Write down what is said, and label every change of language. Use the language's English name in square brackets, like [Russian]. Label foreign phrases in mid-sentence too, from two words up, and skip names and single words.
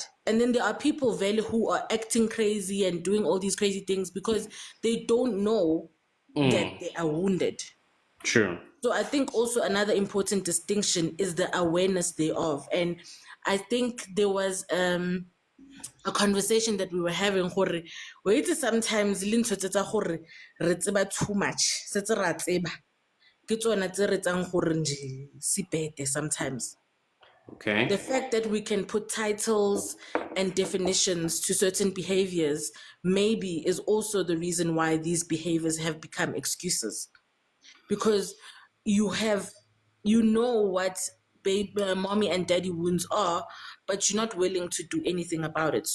[English] And then there are people, Vele, who are acting crazy and doing all these crazy things because they don't know that Mm. they are wounded. True. So I think also another important distinction is the awareness thereof. And I think there was a conversation that we were having [Southern Sotho] gore wait sometimes le ntho tsa gore re tseba [English] too much [Southern Sotho] setse ra tseba ke tsona tse re tsang gore nje sibete sometimes. [English] Okay. The fact that we can put titles and definitions to certain behaviors maybe is also the reason why these behaviors have become excuses, because you have you know what baby mommy and daddy wounds are, but you're not willing to do anything about it.